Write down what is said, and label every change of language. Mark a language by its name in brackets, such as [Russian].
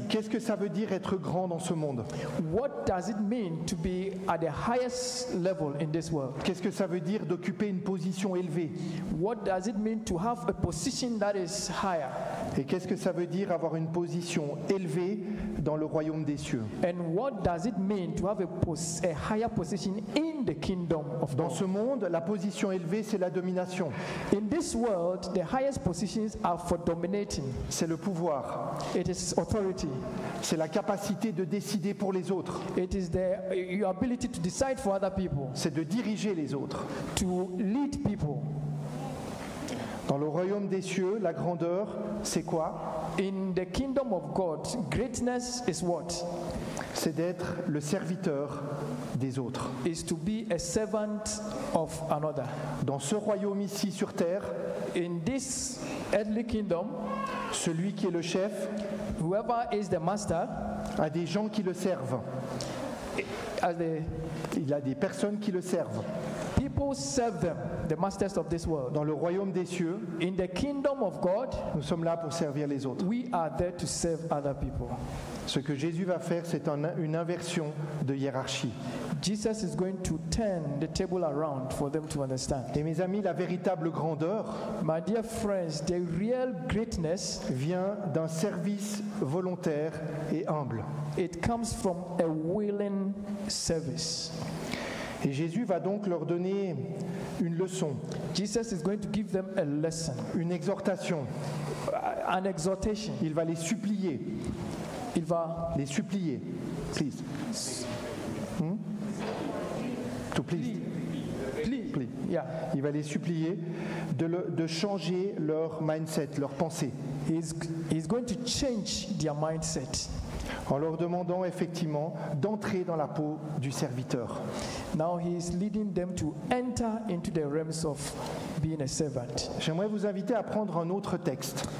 [French] Qu'est-ce que ça veut dire être grand dans ce monde? [English] What does it mean to be at the highest level in this world? [French] Qu'est-ce que ça veut dire d'occuper une position élevée? [English] What does it mean to have a position that is higher? [French] Et qu'est-ce que ça veut dire avoir une position élevée dans le royaume des cieux? [English] And what does it mean to have a higher position in the kingdom of [French] Dans ce monde, la position élevée, c'est la domination, [English] In this world, the highest positions are for dominating. [French] c'est le pouvoir, [English] It is authority. [French] c'est la capacité de décider pour les autres, [English] It is your ability to decide for other people, [French] c'est de diriger les autres. [English] to lead people. [French] Dans le royaume des cieux, la grandeur, c'est quoi? [English] In the kingdom of God, greatness is what? [French] C'est d'être le serviteur des autres. [English] Is to be a servant of another. [French] Dans ce royaume ici sur terre, [English] In this earthly kingdom, [French] celui qui est le chef [English] whoever is the master, [French] a des gens qui le servent. [English] as the [French] Il a des personnes qui le servent. [English] people serve them, the masters of this world. [French] Dans le royaume des cieux, [English] In the kingdom of God, [French] nous sommes là pour servir les autres. [English] we are there to serve other people. [French] Ce que Jésus va faire, c'est une inversion de hiérarchie. [English] Jesus is going to turn the table around for them to understand. [French] Et mes amis, la véritable grandeur [English] My dear friends, the real greatness, [French] vient d'un service volontaire et humble. [English] it comes from a willing service. [French] Et Jésus va donc leur donner une leçon, [English] Jesus is going to give them a lesson, [French] une exhortation. [English] an exhortation. [French] Il va les supplier. Il va Les supplier. [English] Please. To please. Please. yeah, [French] Il va les supplier de changer leur mindset, leur pensée, [English] he's going to change their mindset. [French] en leur demandant effectivement d'entrer dans la peau du serviteur. [English] Now he is leading them to enter into the realms of being a servant. [French] J'aimerais vous inviter à prendre un autre texte